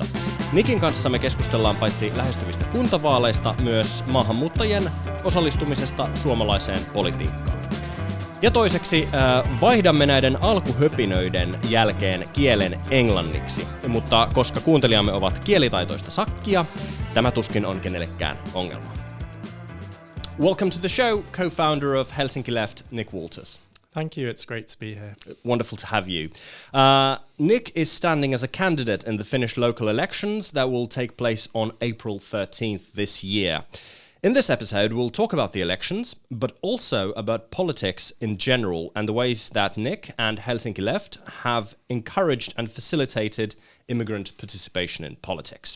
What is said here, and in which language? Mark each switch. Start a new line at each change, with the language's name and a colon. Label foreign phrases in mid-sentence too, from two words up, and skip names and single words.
Finnish: Nickin kanssa me keskustellaan paitsi lähestyvistä kuntavaaleista, myös maahanmuuttajien osallistumisesta suomalaiseen politiikkaan. Ja toiseksi vaihdamme näiden alkuhöpinöiden jälkeen kielen englanniksi, mutta koska kuuntelijamme ovat kielitaitoista sakkia, tämä tuskin on kenellekään ongelma.
English: Welcome to the show, co-founder of Helsinki Left, Nick Walters. Thank you, it's great to be here. Wonderful to have you. Nick is standing as a candidate in the Finnish local elections that will take place on April 13th this year. In this episode, we'll talk about the elections, but also about politics in general and the ways that Nick and Helsinki Left have encouraged and facilitated immigrant participation in politics.